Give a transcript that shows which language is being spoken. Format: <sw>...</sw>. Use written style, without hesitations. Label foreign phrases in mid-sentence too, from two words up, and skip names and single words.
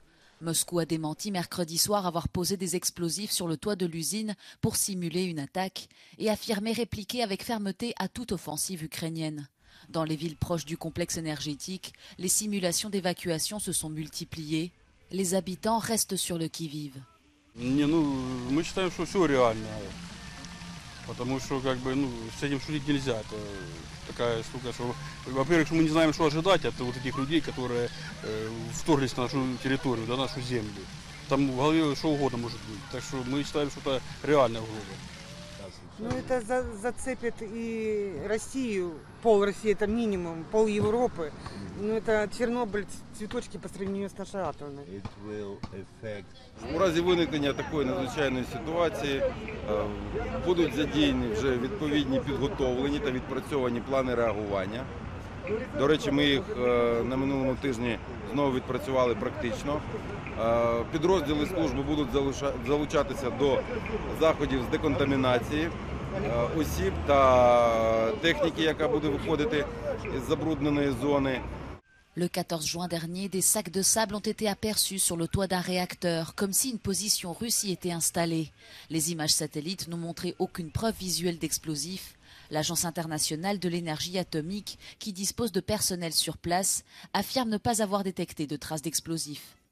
<fr>Moscou a démenti mercredi soir avoir posé des explosifs sur le toit de l'usine pour simuler une attaque et affirmé répliquer avec fermeté à toute offensive ukrainienne. Dans les villes proches du complexe énergétique, les simulations d'évacuation se sont multipliées. Les habitants restent sur le qui-vive.</fr> <ru>Потому что, как бы, с этим шутить нельзя. Это такая штука, что, во-первых, мы не знаем, что ожидать от вот этих людей, которые вторглись на нашу территорию, на нашу землю. Там в голове что угодно может быть. Так что мы считаем, что это реальная угроза. Ну, это зацепит и Россию, пол России, это минимум, пол Европы. Ну, это Чернобыль, цветочки по сравнению с нашей атомной.</ru> <uk>У разі виникнення такої надзвичайної ситуації будуть задіяні вже відповідні підготовлені та відпрацьовані плани реагування. До речі, ми їх на минулому тижні знову відпрацювали практично. Підрозділи служби будуть залучатися до заходів з деконтамінації осіб та техніки, яка буде виходити з забрудненої зони.</uk> <fr>Le 14 juin dernier, des sacs de sable ont été aperçus sur le toit d'un réacteur, comme si une position russe y était installée. Les images satellites n'ont montré aucune preuve visuelle d'explosifs. L'Agence internationale de l'énergie atomique, qui dispose de personnel sur place, affirme ne pas avoir détecté de traces d'explosifs.</fr>